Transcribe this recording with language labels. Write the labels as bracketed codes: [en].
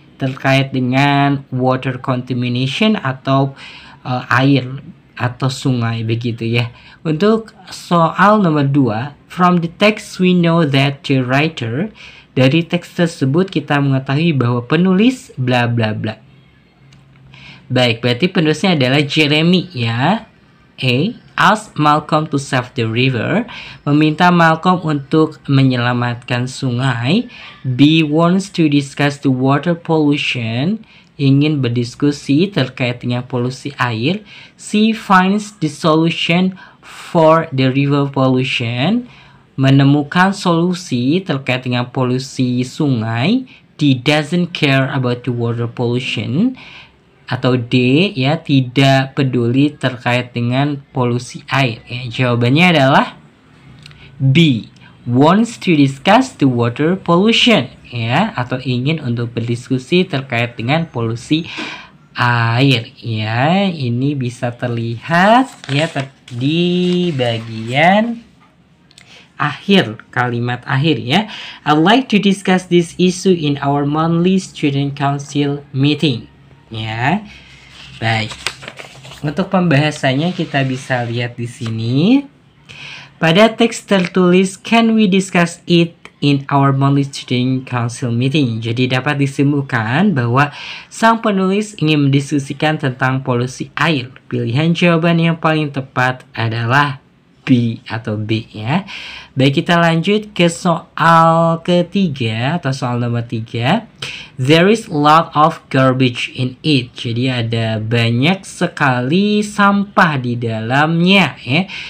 [id] terkait dengan water contamination atau air atau sungai begitu ya. Untuk soal nomor 2, [en] from the text we know that the writer, [id] dari teks tersebut kita mengetahui bahwa penulis bla bla bla. Baik, berarti penulisnya adalah Jeremy ya. A. [en] Ask Malcolm to save the river. [id] Meminta Malcolm untuk menyelamatkan sungai. B. [en] Wants to discuss the water pollution. [id] Ingin berdiskusi terkait dengan polusi air. C. [en] Finds the solution for the river pollution. [id] Menemukan solusi terkait dengan polusi sungai. D. [en] Doesn't care about the water pollution. [id] Atau D ya, tidak peduli terkait dengan polusi air ya. Jawabannya adalah B, [en] wants to discuss the water pollution [id] ya, atau ingin untuk berdiskusi terkait dengan polusi air ya. Ini bisa terlihat ya di bagian akhir, kalimat akhir ya. [en] I'd like to discuss this issue in our monthly student council meeting. [id] Ya, baik. Untuk pembahasannya kita bisa lihat di sini. Pada teks tertulis, [en] can we discuss it in our monthly student council meeting? [id] Jadi dapat disimpulkan bahwa sang penulis ingin mendiskusikan tentang polusi air. Pilihan jawaban yang paling tepat adalah B atau B ya. Baik, kita lanjut ke soal ketiga atau soal nomor 3. [en] There is a lot of garbage in it. [id] Jadi ada banyak sekali sampah di dalamnya ya.